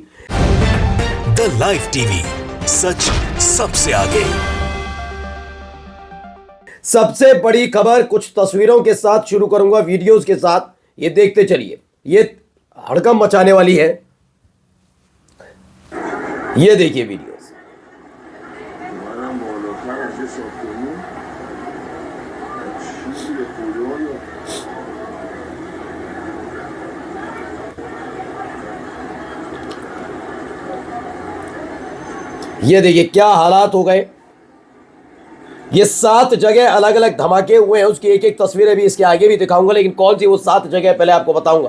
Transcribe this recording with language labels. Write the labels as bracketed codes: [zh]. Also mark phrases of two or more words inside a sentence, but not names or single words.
[hi] द लाइव टीवी, सच सबसे आगे। सबसे बड़ी खबर कुछ तस्वीरों के साथ शुरू करूंगा, वीडियोस के साथ, ये देखते चलिए। ये हड़कंप मचाने वाली है, ये देखिए वीडियो। [fa] اومدم بالاتر از یه ساختمون چیزی به خدایا. [hi] ये देखिए क्या हालात हो गए। ये 7 जगह अलग अलग धमाके हुए हैं, उसकी एक एक तस्वीरें भी इसके आगे भी दिखाऊंगा, लेकिन कौन सी वो 7 जगह पहले आपको बताऊंगा।